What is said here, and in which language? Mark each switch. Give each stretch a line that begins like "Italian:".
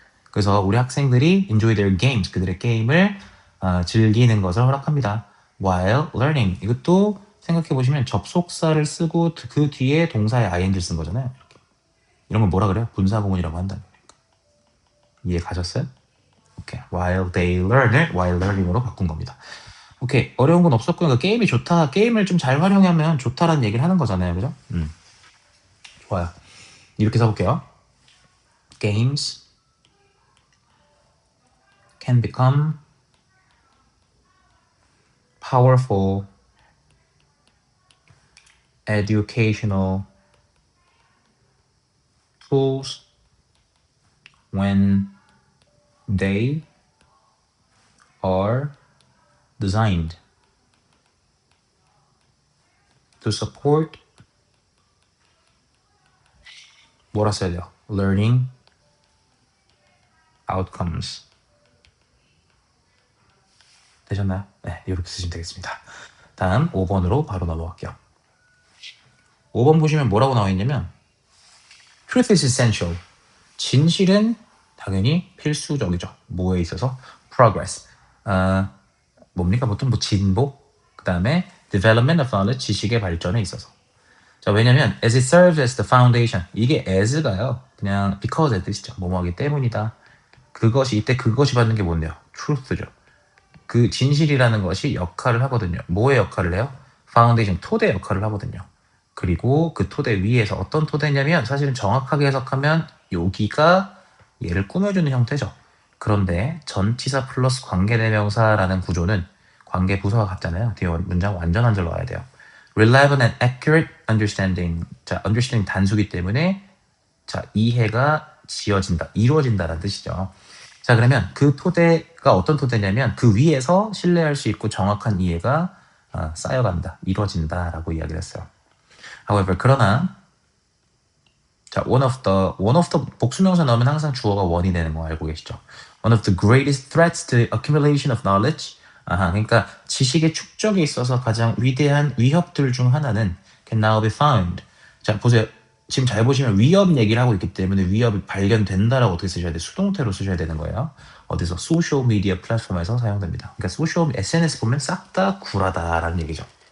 Korean: 그래서 우리 학생들이
English: enjoy their games,
Korean: 그들의 게임을 즐기는 것을 허락합니다.
English: while learning,
Korean: 이것도 생각해보시면 접속사를 쓰고 그 뒤에 동사의 ing를 쓴 거잖아요. 이렇게. 이런 걸 뭐라 그래요? 분사구문이라고 한다는 거니까. 이해 가셨어요? 오케이.
English: while they learn
Korean: 을
English: while learning
Korean: 으로 바꾼 겁니다. 오케이. 어려운 건 없었고요. 그러니까 게임이 좋다. 게임을 좀 잘 활용하면 좋다라는 얘기를 하는 거잖아요. 그죠? 좋아요. 이렇게 써볼게요.
English: Games can become powerful educational tools when they are designed to support
Korean: 뭐라 써야 돼요?
English: learning outcomes.
Korean: 되셨나요? 네, 이렇게 쓰시면 되겠습니다. 다음 5번으로 바로 넘어갈게요. 5번 보시면 뭐라고 나와 있냐면
English: Truth is essential.
Korean: 진실은 당연히 필수적이죠. 뭐에 있어서? Progress. 뭡니까? 보통 뭐 진보, 그 다음에
English: development of knowledge,
Korean: 지식의 발전에 있어서. 자, 왜냐면
English: as it serves as the foundation.
Korean: 이게 as가요. 그냥 because의 뜻이죠. 뭐뭐하기 때문이다. 그것이 받는 게 뭔데요? truth죠. 그 진실이라는 것이 역할을 하거든요. 뭐의 역할을 해요? 파운데이션, 토대 역할을 하거든요. 그리고 그 토대 위에서 어떤 토대냐면 사실은 정확하게 해석하면 여기가 얘를 꾸며주는 형태죠. 그런데 전치사 플러스 관계대명사라는 구조는 관계 부서가 같잖아요. 뒤에 문장 완전 한 줄 넣어야 돼요.
English: Reliable and accurate understanding.
Korean: 자, understanding 단수기 때문에 자, 이해가 지어진다, 이루어진다라는 뜻이죠. 자, 그러면 그 토대가 어떤 토대냐면 그 위에서 신뢰할 수 있고 정확한 이해가 쌓여간다, 이루어진다라고 이야기를 했어요. However, 그러나 자, one of the 복수명사 넣으면 항상 주어가 one이 되는 거 알고 계시죠?
English: One of the greatest threats to accumulation of knowledge.
Korean: 그러니까 지식의 축적에 있어서 가장 위대한 위협들 중 하나는
English: can now be found.
Korean: 자, 보세요. 지금 잘 보시면 위협 얘기를 하고 있기 때문에 위협이 발견된다라고 어떻게 쓰셔야 돼? 수동태로 쓰셔야 되는 거예요. 어디서? 소셜 미디어 플랫폼에서 사용됩니다. 그러니까 소셜 SNS 보면 싹 다 구라다라는 얘기죠.